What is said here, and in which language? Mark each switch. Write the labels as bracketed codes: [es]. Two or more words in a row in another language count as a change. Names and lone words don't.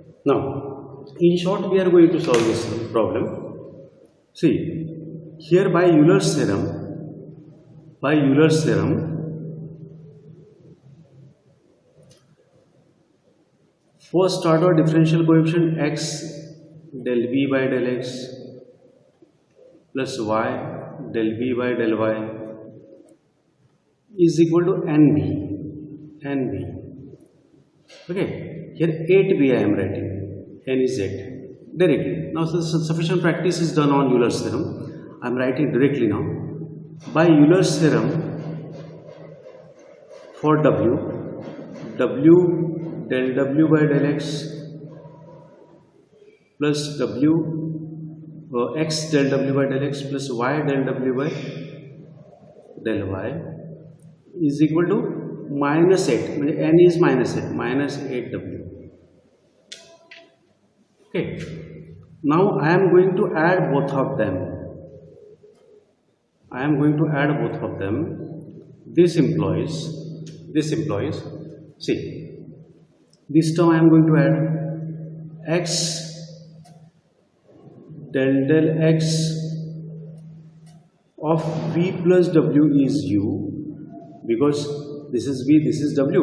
[en] Now, in short, we are going to solve this problem. See, here by Euler's theorem, first order differential coefficient x del v by del x plus y del v by del y is equal to nb. Okay, here 8b I am writing, n is 8 directly. Now sufficient practice is done on Euler's theorem. I am writing directly now. By Euler's theorem, for w del w by del x plus w x del w by del x plus y del w by del y is equal to -8. N is -8w. Okay. Now I am going to add both of them. This implies, see, this term I am going to add x del x of v plus w is u, because this is v, this is w.